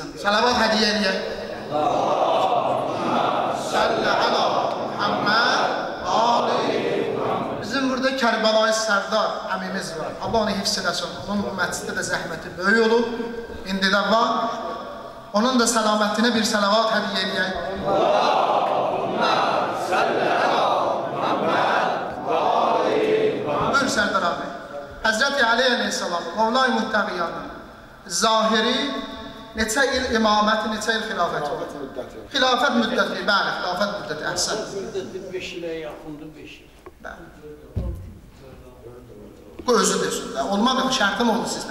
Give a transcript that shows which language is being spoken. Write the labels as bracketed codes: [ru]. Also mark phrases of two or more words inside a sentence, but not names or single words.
[az] Salavat hədiyyə eləyək. [ar] صل على محمد آل. [az] Bizim burada Kərbəlayı Sərdar əmimiz var. Allah onu hifz eləsin. Onun bu məclisdə də zəhməti böyük olub. İndi də var. [tr] Onun da selametine bir salavat hediye edeyim. Buyur Serdar abi. Hazreti Ali aleyhisselam, [az] Mevla-i Muhteqiyanın zahiri neçə il imaməti, neçə il xilafəti olur? Xilafət müddəti, bəli, xilafət müddəti, əhsən. Müddəti 5 ilə yaxındır, 5 il. Bu özü desin. Olmadı mı? Şərtim oldu sizlə.